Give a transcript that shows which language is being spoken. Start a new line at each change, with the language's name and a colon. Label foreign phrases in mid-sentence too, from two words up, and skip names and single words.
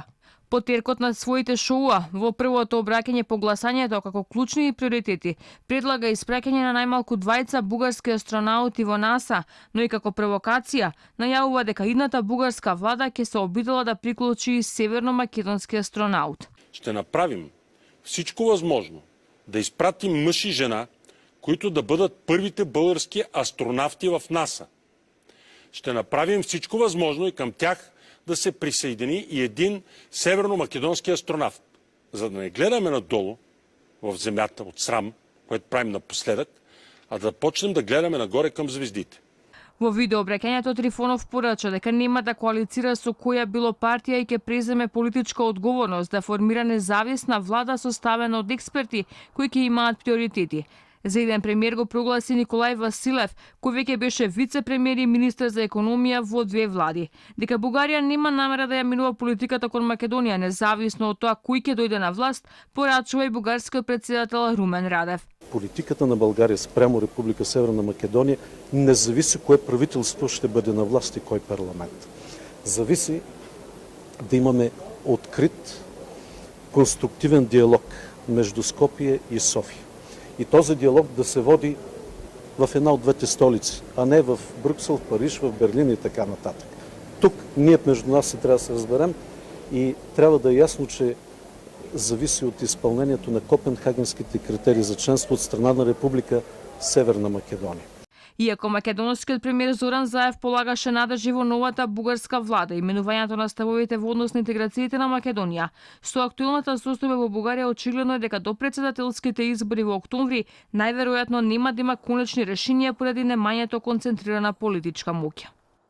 Macedonian: Потеркот на своите шоуа во првото обраќање по гласањето како клучни приоритети предлага испраќање на најмалку 2 бугарски астронаути во НАСА, но и како провокација најавува дека идната бугарска влада ќе се обидела да приклучи и северно-македонски астронаут.
Bulgarian: Ще направим всичко възможно да изпратим мъж и жена, които да бъдат първите български астронавти в НАСА. Ще направим всичко възможно и към тях да се присъедини и един северно-македонски астронавт, за да не гледаме надолу в земята от срам, което правим напоследък, а да почнем да гледаме нагоре към звездите.
Macedonian: Во видеообраќањето Трифонов порача дека нема да коалицира со која било партија и ќе преземе политичка одговорност да формира независна влада составена од експерти кои ќе имаат приоритети. За еден премиер го прогласи Николај Василев, кој веќе беше вице-премиер и министер за економија во 2 влади. Дека Бугарија нема намера да ја минува политиката кон Македонија, независно од тоа кој ќе дојде на власт, порачува и бугарскиот претседател Румен Радев.
Bulgarian: Политиката на България спрямо Република Северна Македония не зависи кое правителство ще бъде на власт и кой парламент. Зависи да имаме открит, конструктивен диалог между Скопие и София. И този диалог да се води в една от двете столици, а не в Брюксел, в Париж, в Берлин и така нататък. Тук ние между нас се трябва да се разберем и трябва да е ясно, че зависи от изпълнението на Копенхагенските критерии за членство от страна на Република Северна Македония.
Macedonian: Иако македонскиот премиер Зоран Заев полагаше надежи во новата бугарска влада и менувањето на ставовите во однос на интеграциите на Македонија, со актуелната состојба во Бугарија очигледно е дека до претседателските избори во октомври најверојатно нема да има конечни решенија поради немањето концентрирана политичка моќ.